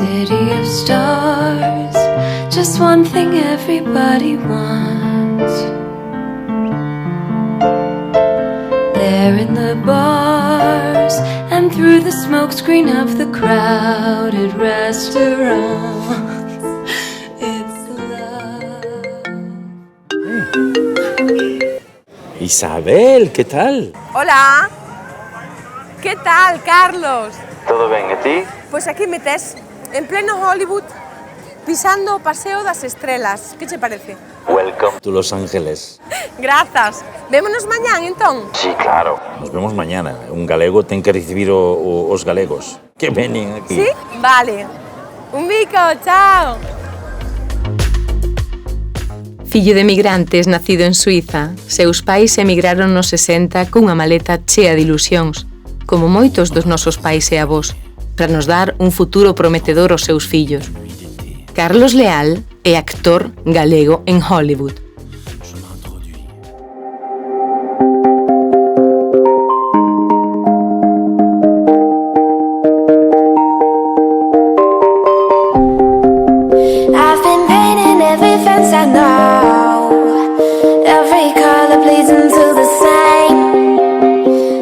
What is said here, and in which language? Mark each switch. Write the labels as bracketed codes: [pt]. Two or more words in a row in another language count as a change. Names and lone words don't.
[en] city of stars, just one thing everybody wants. There in the bars and through the smokescreen of the crowded restaurants, it's love. [es] Isabel, ¿qué tal? Hola. ¿Qué tal, Carlos? [gl] ¿Todo ben, e ti? Pois aquí me tes, en pleno Hollywood, pisando o Paseo das Estrelas. Que che parece? [en] Welcome to Los Ángeles. [gl] Grazas. Vémonos mañán, entón? [es] Sí, claro. Nos vemos mañana. [gl] Un galego ten que recibir os galegos. Que venin aquí. [es] Sí? Vale. Un bico, chao. [gl] Fillo de migrantes nacido en Suiza, seus pais emigraron nos 60 cunha maleta chea de ilusións, como moitos dos nosos pais e avós, para nos dar un futuro prometedor aos seus fillos. Carlos Leal é actor galego en Hollywood. [en] I've been painting every fence I know, every color bleeds into the same.